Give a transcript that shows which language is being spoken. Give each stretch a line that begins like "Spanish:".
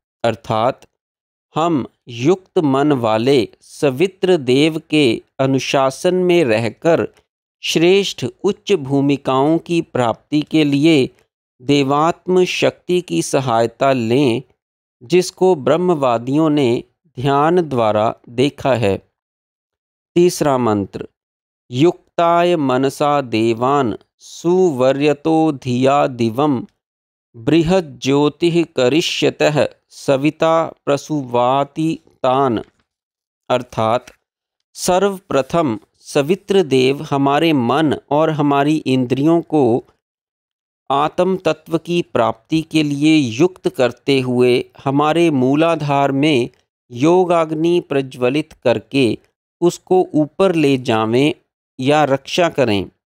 Hindi: अर्थात हम युक्त मन वाले सवित्र देव के अनुशासन में रहकर श्रेष्ठ उच्च भूमिकाओं की प्राप्ति के लिए देवात्म शक्ति की सहायता लें, जिसको ब्रह्मवादियों ने ध्यान द्वारा देखा है।
Sanskrit: तीसरा मंत्र, युक्ताय मनसा देवान् सुवर्यतो धिया दिवं बृहज्योतिः करिष्यतः सविता प्रसुवाति तान्।
Hindi: अर्थात सर्वप्रथम सवित्र देव हमारे मन और हमारी इंद्रियों को आत्म तत्व की प्राप्ति के लिए युक्त करते हुए हमारे मूलाधार में योगाग्नि प्रज्वलित करके उसको ऊपर ले जावें या रक्षा करें।